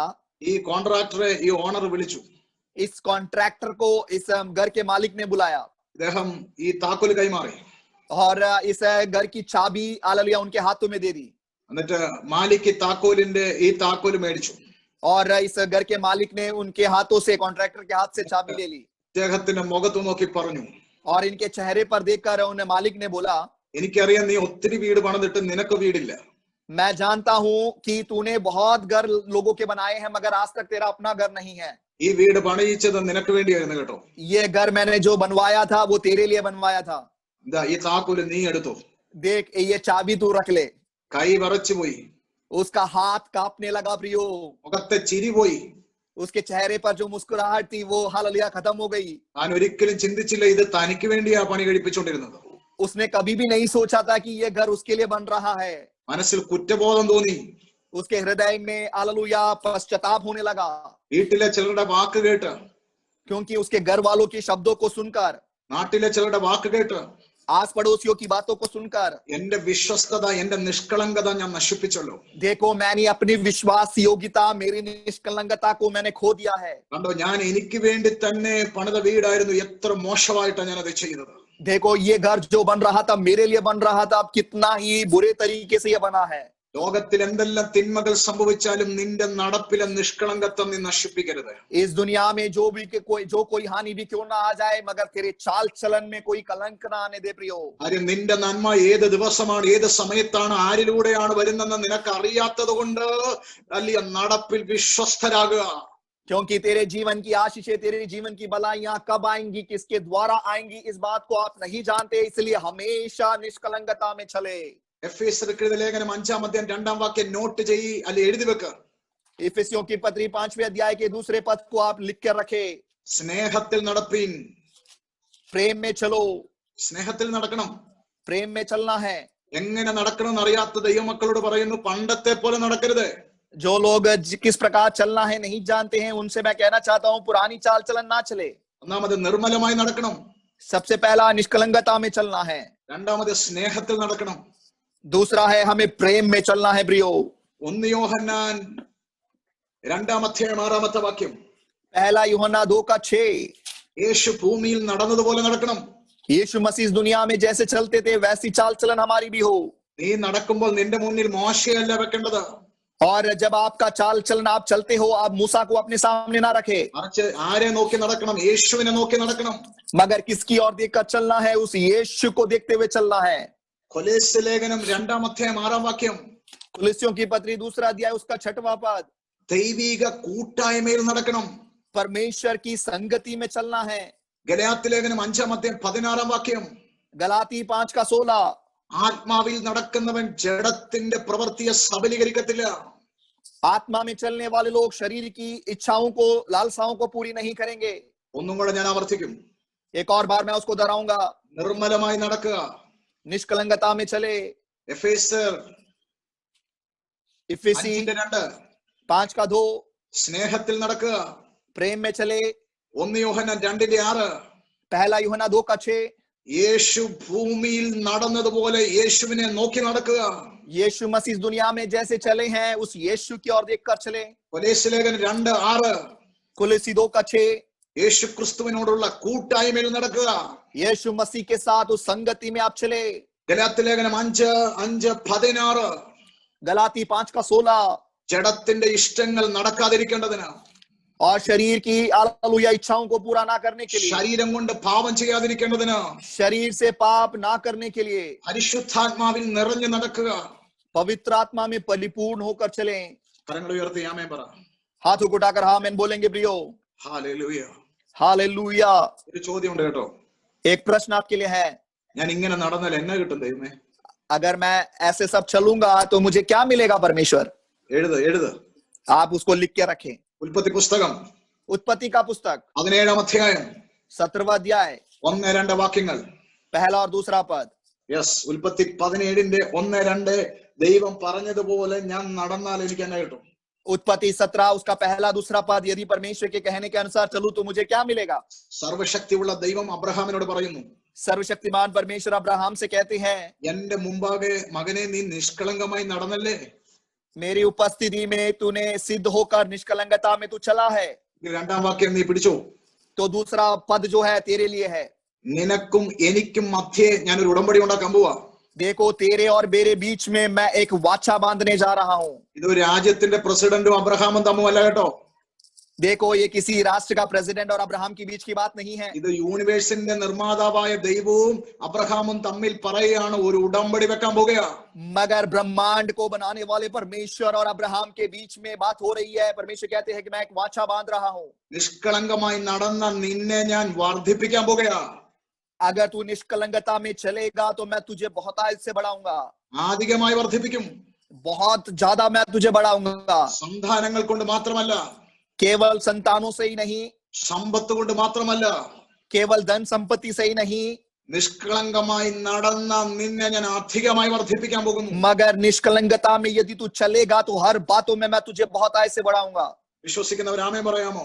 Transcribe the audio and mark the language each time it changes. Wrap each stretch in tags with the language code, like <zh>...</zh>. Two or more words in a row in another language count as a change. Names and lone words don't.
<ml>ഈ കോൺട്രാക്ടറെ ഈ ഓണർ വിളിച്ചു.</ml> <hi>इस कॉन्ट्रैक्टर को इस घर के मालिक ने बुलाया</hi> <ml>അദ്ദേഹം ഈ താക്കോല് കൈമാറി.</ml> <hi>और इस घर की चाबी हालेलुया उनके हाथों में दे दी।</hi> <ml>എന്നിട്ട് മാലിക് താക്കോലിന്റെ ഈ താക്കോല് മേടിച്ചു.</ml> <hi>और इस घर के मालिक ने उनके हाथों से, कॉन्ट्रैक्टर के हाथ से चाबी ले ली</hi> <ml>അദ്ദേഹത്തിന്റെ മുഖത്ത് നോക്കി പറഞ്ഞു,</ml> <hi>और इनके चेहरे पर देखकर उन्हें मालिक ने बोला,</hi> <ml>എനിക്കറിയാം നീ ഒത്തിരി വീട് പണിതിട്ട് നിനക്ക് വീടില്ല.</ml> <hi>मैं जानता हूं कि तूने बहुत घर लोगों के बनाए हैं, मगर आज तक तेरा अपना घर नहीं है।</hi> <ml>ഈ വീട് പണിയിച്ചത് നിനക്ക് വേണ്ടിയായിരുന്നു കേട്ടോ.</ml> <hi>ये घर मैंने जो बनवाया था वो तेरे लिए बनवाया था।</hi> <ml>ഇതാ ഈ താക്കോല് നീ എടുത്തോ.</ml> <hi>देख ये चाबी तू रख ले।</hi> <ml>കൈ വിറച്ചു പോയി.</ml> <hi>उसका हाथ कांपने लगा प्रियो,</hi> <ml>മുഖത്തെ ചിരി പോയി.</ml> <hi>उसके चेहरे पर जो मुस्कुराहट थी वो हालेलुया खत्म हो गई।</hi> <ml>താൻ ഒരിക്കലും ചിന്തിച്ചില്ല ഇത് തനിക്ക് വേണ്ടിയാ പണി കഴിപ്പിച്ചുകൊണ്ടിരുന്നത്.</ml> <hi>उसने कभी भी नहीं सोचा था कि ये घर उसके लिए बन रहा है।</hi> <ml>മനസ്സിൽ കുറ്റബോധം തോന്നി.</ml> <hi>उसके हृदय में हालेलुया पश्चाताप होने लगा,</hi> <ml>വീട്ടിലെ ചിലരുടെ വാക്ക് കേട്ട്,</ml> <hi>क्योंकि उसके घर वालों के शब्दों को सुनकर,</hi> <ml>നാട്ടിലെ ചിലരുടെ വാക്ക് കേട്ട്,</ml> <hi>आस पड़ोसियों की बातों को सुनकर,</hi> <ml>എന്റെ വിശ്വസ്തത എന്റെ നിഷ്കളങ്കത ഞാൻ നശിപ്പിച്ചല്ലോ.</ml> <hi>देखो मैंने अपनी विश्वास योग्यता, मेरी निष्कलंकता को मैंने खो दिया है।</hi> <ml>കണ്ടോ, ഞാൻ എനിക്ക് വേണ്ടി തന്നെ പണിത വീടായിരുന്നു, എത്ര മോശമായിട്ടാണ് ഞാൻ അത് ചെയ്തത്.</ml> <hi>देखो ये घर जो बन रहा था मेरे लिए बन रहा था, अब कितना ही बुरे तरीके से ये बना है।</hi> <ml>ലോകത്തിൽ എന്തെല്ലാം തിന്മകൾ സംഭവിച്ചാലും നിന്റെ നടപ്പിലെ നിഷ്കളങ്കത്വം നീ നശിപ്പിക്കരുത്.</ml> <hi>इस दुनिया में जो कोई हानि भी क्यों ना आ जाए, मगर तेरे चाल चलन में कोई कलंक ना आने दे प्रियो।</hi> <ml>കാര്യം നിന്റെ നന്മ ഏത് ദിവസമാണ് ഏത് സമയത്താണ് ആരിലൂടെയാണ് വരുന്നതെന്ന് നിനക്ക് അറിയാത്തത് കൊണ്ട് അല്ലിയ നടപ്പിൽ വിശ്വസ്തരാകുക.</ml> <hi>क्योंकि तेरे जीवन की आशीषें, तेरे जीवन की भलाइयां कब आएंगी, किसके द्वारा आएंगी, इस बात को आप नहीं जानते, इसलिए हमेशा निष्कलंकता में चले।</hi> <ml>എഫേസ്യർക്ക് എഴുതിയ ലേഖനം 5-ാം അധ്യായം 2-ാം വാക്യം നോട്ട് ചെയ്യ്, അല്ലെ എഴുതി വെക്ക.</ml> <hi>इफिसियों की पत्री 5वें अध्याय के 2 पद को आप लिख कर रखे।</hi> <ml>സ്നേഹത്തിൽ നടപ്പീൻ.</ml> <hi>प्रेम में चलो,</hi> <ml>സ്നേഹത്തിൽ നടക്കണം.</ml> <hi>प्रेम में चलना है।</hi> <ml>എങ്ങനെ നടക്കണമെന്ന് അറിയാത്ത ദൈവമക്കളോട് പറയുന്നു, പണ്ടത്തെ പോലെ നടക്കരുത്.</ml> <hi>जो लोग किस प्रकार चलना है नहीं जानते हैं, उनसे मैं कहना चाहता हूं पुरानी चाल चलन ना चले।</hi> <ml>ഒന്നാമത് നിർമ്മലമായി നടക്കണം.</ml> <hi>सबसे पहला निष्कलंकता में चलना है।</hi> <ml>രണ്ടാമത് സ്നേഹത്തിൽ നടക്കണം.</ml> <hi>दूसरा है हमें प्रेम में चलना है प्रियो।</hi> <ml>1 യോഹന്നാൻ 2-ാം അധ്യായം 6-ാമത്തെ വാക്യം,</ml> <hi>पहला यूहन्ना 2:6,</hi> <ml>യേശു ഭൂമിയിൽ നടന്നതുപോലെ നടക്കണം.</ml> <hi>यीशु मसीह इस दुनिया में जैसे चलते थे वैसी चाल चलन हमारी भी हो।</hi> <ml>നീ നടക്കുമ്പോൾ നിന്റെ മുന്നിൽ മോശയല്ല വെക്കേണ്ടത്.</ml> <hi>और जब आपका चाल चलना आप चलते हो, आप मूसा को अपने सामने ना रखे,</hi> <ml>മറിച്ച് ആരെ നോക്കി നടക്കണം? യേശുവിനെ നോക്കി നടക്കണം.</ml> <hi>मगर किसकी ओर देखकर चलना है? उस यीशु को देखते हुए चलना है।</hi> <ml>കൊലോസ്യ ലേഖനം 2-ാം അധ്യായം 6-ാം വാക്യം.</ml> <hi>कुलिस्सियों की पत्री 2 अध्याय उसका 6वां पद,</hi> <ml>ദൈവിക കൂട്ടായ്മയിൽ നടക്കണം.</ml> <hi>परमेश्वर की संगति में चलना है।</hi> <ml>ഗലാത്യ ലേഖനം 5-ാം അധ്യായം 16-ാം വാക്യം,</ml> <hi>गलाती 5:16,</hi> <ml>ആത്മാവിൽ നടക്കുന്നവൻ ജഡത്തിന്റെ പ്രവൃത്തിയെ സബലീകരിക്കത്തില്ല.</ml> <hi>आत्मा में चलने वाले लोग शरीर की इच्छाओं को, लालसाओं को पूरी नहीं करेंगे।</hi> <ml>ഒന്നും കൂടെ ഞാൻ ആവർത്തിക്കും.</ml> <hi>एक और बार मैं उसको दोहराऊंगा,</hi> <ml>നിർമ്മലമായി നടക്കുക.</ml> <hi>निष्कलंकता में चले।</hi> <ml>എഫേസ്യർ</ml> <hi>इफिसी</hi> <ml>5:2,</ml> <hi>5:2,</hi> <ml>സ്നേഹത്തിൽ നടക്കുക.</ml> <hi>प्रेम में चले।</hi> <ml>1 യോഹന്നാൻ 2:6,</ml> <hi>पहला यूहन्ना 2:6,</hi> <ml>യേശു ഭൂമിയിൽ നടന്നതുപോലെ യേശുവിനെ നോക്കി നടക്കുക.</ml> <hi>यीशु मसीह इस दुनिया में जैसे चले हैं उस यीशु की ओर देखकर चले।</hi> <ml>കൊലോസ്യ ലേഖനം 2:6,</ml> <hi>कुलिस्सी 2:6,</hi> <ml>യേശു ക്രിസ്തുവിനോടുള്ള കൂട്ടായ്മയിൽ നടക്കുക.</ml> <hi>यीशु मसीह के साथ उस संगति में आप चले।</hi> <ml>ഗലാത്യ ലേഖനം 5:16,</ml> <hi>गलाती 5:16,</hi> <ml>ജഡത്തിന്റെ ഇഷ്ടങ്ങൾ നടക്കാതിരിക്കേണ്ടതിന്,</ml> <hi>और शरीर की हालेलुया इच्छाओं को पूरा ना करने के लिए,</hi> <ml>ശരീരം കൊണ്ട് പാപം ചെയ്യാതിരിക്കേണ്ടതിന്,</ml> <hi>शरीर से पाप ना करने के लिए,</hi> <ml>പരിശുദ്ധാത്മാവിൽ നിറഞ്ഞു നടക്കുക.</ml> <hi>पवित्र आत्मा में परिपूर्ण होकर चलें।</hi> <ml>കരങ്ങൾ ഉയർത്തി ആമേൻ പറ.</ml> <hi>हाथों को उठाकर आमीन बोलेंगे प्रियो।</hi> <ml>ഹല്ലേലൂയ.</ml> <hi>हालेलुया।</hi> <ml>ഒരു ചോദ്യമുണ്ട് കേട്ടോ.</ml> <hi>एक प्रश्न आपके लिए है,</hi> <ml>ഞാൻ ഇങ്ങനെ നടന്നാൽ എന്നെ കിട്ടും ദൈവമേ?</ml> <hi>अगर मैं ऐसे सब चलूंगा तो मुझे क्या मिलेगा परमेश्वर?</hi> <ml>എഴുത്.</ml> <hi>आप उसको लिख के रखें।</hi> <ml>ഉൽപ്പത്തി പുസ്തകം</ml> <hi>उत्पत्ति का पुस्तक</hi> <ml>17-ാം അധ്യായം</ml> <hi>17वां अध्याय</hi> <ml>1-2 വാക്യങ്ങൾ.</ml> <hi>पहला और दूसरा पद।</hi> <ml>യെസ്, ഉൽപ്പത്തി 17-ന്റെ 1-2, ദൈവം പറഞ്ഞതുപോലെ ഞാൻ നടന്നാൽ എനിക്ക് എന്നെ കിട്ടും.</ml> <hi>उत्पत्ति 17 उसका पहला दूसरा पद, यदि परमेश्वर के कहने के अनुसार चलूं तो मुझे क्या मिलेगा?</hi> <ml>സർവശക്തിയുള്ള ദൈവം അബ്രഹാമിനോട് പറയുന്നു,</ml> <hi>सर्वशक्तिमान परमेश्वर अब्राहम से कहते हैं,</hi> <ml>എന്റെ മുമ്പാകെ മകനെ നീ നിഷ്കളങ്കമായി നടന്നല്ലേ?</ml> <hi>मेरी उपस्थिति में तूने सिद्ध होकर निष्कलंकता में तू चला है।</hi> <ml>2-ാം വാക്യം നീ പിടിച്ചോ.</ml> <hi>तो दूसरा पद जो है तेरे लिए है,</hi> <ml>നിനക്കും എനിക്കും മധ്യേ ഞാനൊരു ഉടമ്പടി ഉണ്ടാക്കാൻ പോവാ.</ml> <hi>देखो तेरे और मेरे बीच में मैं एक वाचा बांधने जा रहा हूं।</hi> <ml>ഇത് ഒരു രാജ്യത്തിന്റെ പ്രസിഡന്റും അബ്രഹാമും തമ്മിലല്ല കേട്ടോ.</ml> <hi>देखो ये किसी राष्ट्र का प्रेसिडेंट और अब्राहम के बीच की बात नहीं है।</hi> <ml>ഇത് യൂണിവേഴ്സിന്റെ നിർമ്മാതാവായ ദൈവവും അബ്രഹാമും തമ്മിൽ പറയുകയാണ്, ഒരു ഉടമ്പടി വെക്കാൻ പോകുക.</ml> <hi>मगर ब्रह्मांड को बनाने वाले परमेश्वर और अब्राहम के बीच में बात हो रही है। परमेश्वर कहते हैं कि मैं एक वाचा बांध रहा हूं।</hi> <ml>നിഷ്കളങ്കമായി നടന്ന നിന്നെ ഞാൻ വർദ്ധിപ്പിക്കാൻ പോകുക.</ml> <hi>अगर तू निष्कलंकता में चलेगा तो मैं तुझे बहुतायत से बढ़ाऊंगा,</hi> <ml>ആധികമായി വർദ്ധിപ്പിക്കും.</ml> <hi>बहुत ज्यादा मैं तुझे बढ़ाऊंगा।</hi> <ml>സന്താനങ്ങൾ കൊണ്ട് മാത്രമല്ല,</ml> <hi>केवल संतानों से ही नहीं,</hi> <ml>സമ്പത്ത് കൊണ്ട് മാത്രമല്ല,</ml> <hi>केवल धन संपत्ति से ही नहीं,</hi> <ml>നിഷ്കളങ്കമായി നടന്ന നിന്നെ ഞാൻ അധികമായി വർദ്ധിപ്പിക്കാൻ പോകുന്നു.</ml> <hi>मगर निष्कलंकता में यदि तू चलेगा तो हर बातों में मैं तुझे बहुतायत से बढ़ाऊंगा।</hi> <ml>വിശ്വസിക്കുന്നവർ ആമേൻ പറയാമോ?</ml>